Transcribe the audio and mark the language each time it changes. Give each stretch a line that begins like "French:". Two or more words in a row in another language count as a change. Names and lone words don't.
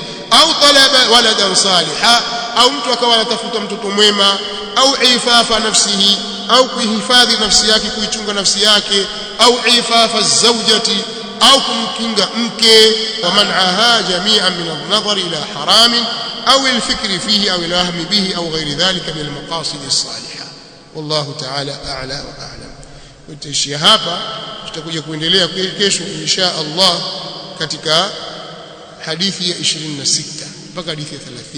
Arabic: أو طلب ولدا صالحا,
Swahili: au mtu akawa anatafuta mtoto mwema,
Arabic: أو إعفاف نفسه,
Swahili: au kuhifadhi nafsi yake, kuichunga nafsi yake,
Arabic: أو إعفاف زوجته,
Swahili: au kumkinga mke,
Arabic: ومنعها جميعا من النظر إلى حرام أو الفكر فيه أو الوهم به أو غير ذلك من المقاصد الصالحة. والله تعالى أعلى وأعلم.
Swahili: Tutaishia hapa, tutakuja kuendelea kesho
Arabic: إن شاء الله
Swahili: katika hadithi ya 26 mpaka hadithi ya 30.